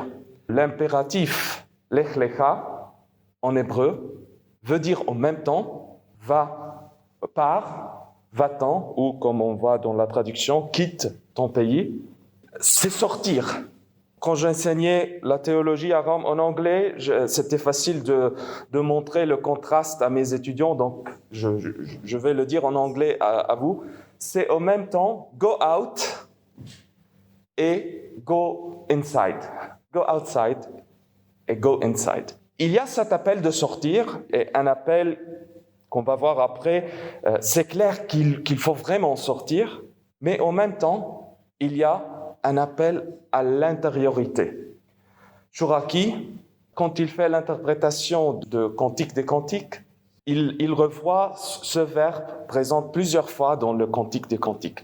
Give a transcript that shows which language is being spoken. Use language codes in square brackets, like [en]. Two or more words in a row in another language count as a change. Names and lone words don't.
[fr] L'impératif [he] lech lecha, [fr] en hébreu, veut dire en même temps va, pars, va-t'en, ou comme on voit dans la traduction, quitte ton pays, c'est sortir. Quand j'enseignais la théologie à Rome en anglais, c'était facile de montrer le contraste à mes étudiants, donc je vais le dire en anglais à vous. C'est en même temps [en] go out [fr] et [en] go inside. Go outside et go inside. [fr] Il y a cet appel de sortir et un appel qu'on va voir après. C'est clair qu'il faut vraiment sortir, mais en même temps, il y a un appel à l'intériorité. Chouraki, quand il fait l'interprétation de Cantique des Cantiques, il revoit ce verbe présent plusieurs fois dans le Cantique des Cantiques.